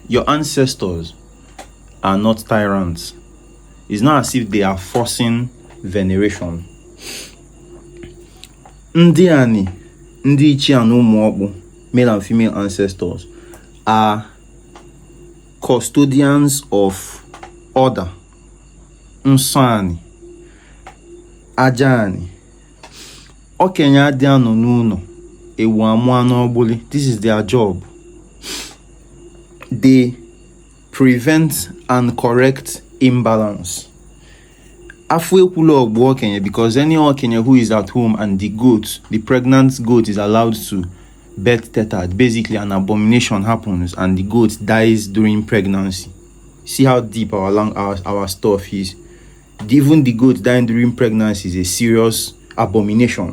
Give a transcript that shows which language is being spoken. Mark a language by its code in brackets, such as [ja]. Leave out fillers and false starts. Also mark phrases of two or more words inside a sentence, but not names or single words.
[en] Your ancestors are not tyrants. It's not as if they are forcing veneration. [ig] Ndị ani, ndị ichie [en] and ụmụọkpụ, male and female ancestors, are custodians of order. [ig] Nsọ ani, aja ani. Okenye adị anọ n'ụlọ, ewu amụọ n'ọgbụlị. [en] This is their job. They prevent and correct imbalance. [ig] Afu ekwulu ogbu okenye, [en] because any okenye who is at home and the pregnant goat is allowed to birth tethered, basically an abomination happens and the goat dies during pregnancy. See how deep our stuff is. Even the goat dying during pregnancy is a serious abomination.